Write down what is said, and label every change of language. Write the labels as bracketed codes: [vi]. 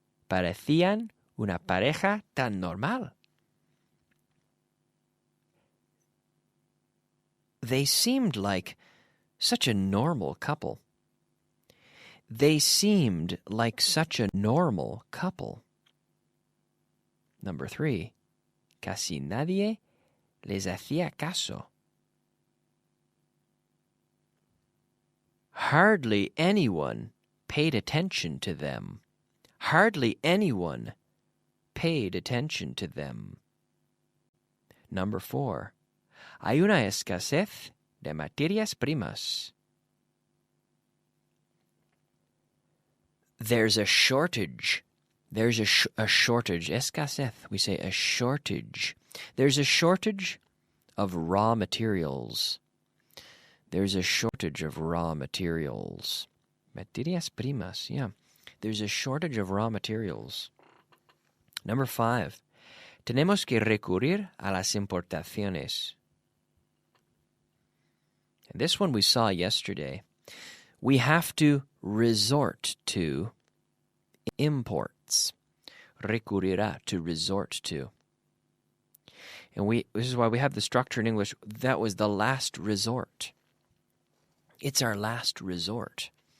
[es] Parecían una pareja tan normal. [en] They seemed like such a normal couple. They seemed like such a normal couple. Number 3. [es] Casi nadie les hacía caso. [en] Hardly anyone paid attention to them. Hardly anyone paid attention to them. Number 4. [es] Hay una escasez de materias primas. [en] There's a shortage. There's a shortage. Escasez, we say a shortage. There's a shortage of raw materials. There's a shortage of raw materials. [es] Materias primas, [en] yeah. There's a shortage of raw materials. Number 5. [es] Tenemos que recurrir a las importaciones. [en] And this one we saw yesterday. We have to resort to imports. Recurrirá, to resort to. And this is why we have the structure in English. That was the last resort. It's our last resort.